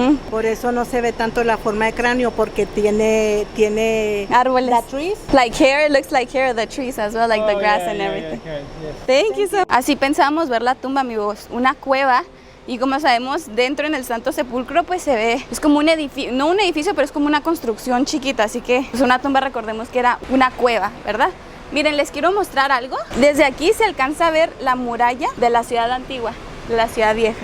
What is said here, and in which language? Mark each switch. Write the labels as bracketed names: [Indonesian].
[Spanish] Por eso no se ve tanto la forma de cráneo, porque tiene Árboles. [English] the trees. Like hair, it looks like hair of the trees as well, like the grass and everything. Thank you so much. [Spanish] Así pensábamos ver la tumba, amigos, una cueva. Y como sabemos, dentro en el Santo Sepulcro pues se ve, es como un edificio, no un edificio, pero es como una construcción chiquita, así que pues una tumba, recordemos que era una cueva, ¿verdad? Miren, les quiero mostrar algo. Desde aquí se alcanza a ver la muralla de la ciudad antigua, de la ciudad vieja.